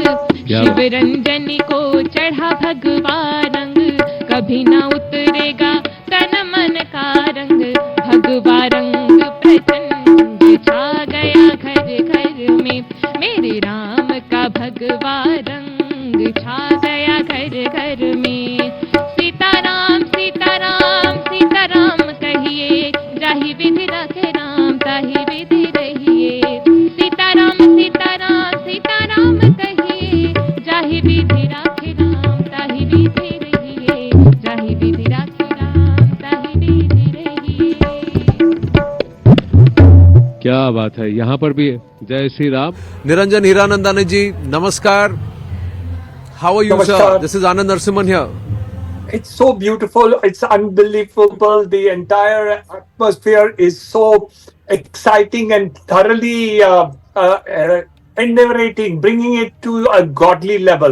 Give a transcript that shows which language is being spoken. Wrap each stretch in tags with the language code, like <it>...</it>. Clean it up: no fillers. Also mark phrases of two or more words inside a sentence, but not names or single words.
<hi>शिव रंजनी को चढ़ा भगवा रंग, कभी ना उतरेगा तन मन का रंग। भगवा रंग प्रचंड छा गया घर घर में, मेरे राम का भगवा रंग छा गया घर घर में। सीताराम सीताराम सीताराम कहिए, जाहि विधि रखे राम ताहि विधि रहिए। सीताराम सीताराम सीताराम कहिए, जाहि विधि राखे राम ताहि विधि रहिए, जाहि विधि राखे राम ताहि विधि रहिए। क्या बात है, यहाँ पर भी है। जय श्री राम।</hi> <en>Niranjan Hiranandani ji, namaskar. How are you, Namaskar. sir? This is Anand Narasimhan here. It's so beautiful. It's unbelievable. The entire atmosphere is so exciting and thoroughly invigorating, bringing it to a godly level.</en>